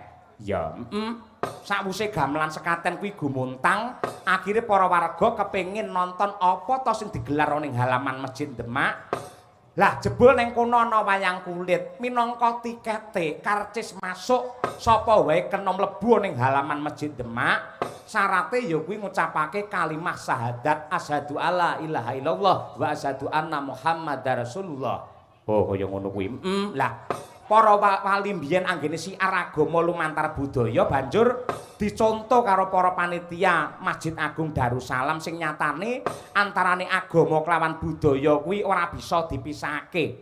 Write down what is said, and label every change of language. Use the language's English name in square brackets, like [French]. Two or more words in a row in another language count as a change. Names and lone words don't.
[Javanese] Ya, sakwise gamelan sekaten kuwi gumuntang, akhire para warga kepengin nonton apa to sing digelar ana ing halaman Masjid Demak. Lah jebul ning kono ana wayang kulit, minangka tikete karcis masuk sapa wae kena mlebu ning halaman Masjid Demak. Syarate ya kuwi ngucapake kalimat syahadat [Arabic] أشهد أن لا إله إلا الله وأشهد أن محمدا رسول الله. [Javanese] Oh kaya ngono kuwi. Lah para wali mbiyen anggene siar agama lumantar budaya banjur dicontoh karo para panitia Masjid Agung Darussalam sing nyatane antarane agama klawan budaya kuwi ora bisa dipisahake.